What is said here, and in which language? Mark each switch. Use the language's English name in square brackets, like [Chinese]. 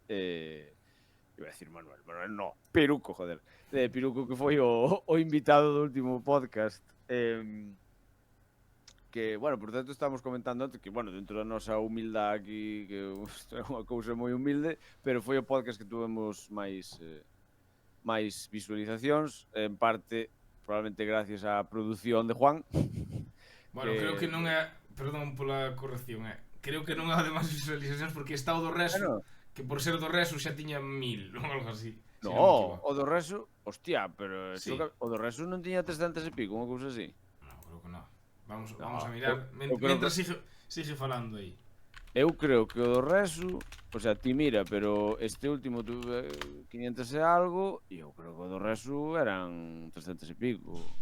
[Spanish] iba a decir Manuel no, Piruco, joder. [Galician] De Piruco, que foi o invitado do último podcast. Que, bueno, por tanto, estamos comentando antes que, bueno, dentro da nosa humildade aquí, que é unha cousa moi humilde, pero foi o podcast que tuvemos máis visualizacións, en parte, probablemente gracias á produción de Juan. Bueno, creo que non é, perdón pola corrección, creo que non é de máis visualizacións porque está o do Reso, que por ser do Reso xa tiña 1000 ou algo así. No, o do Reso, hostia, pero sí. O do Reso non tiña 300 e pico, unha cousa así. No, creo que non. Vamos a mirar, mentras sigue falando aí. Eu creo que o do Reso, o sea, ti mira, pero este último tuve 500 e algo, e eu creo que o do Reso eran 300 e pico.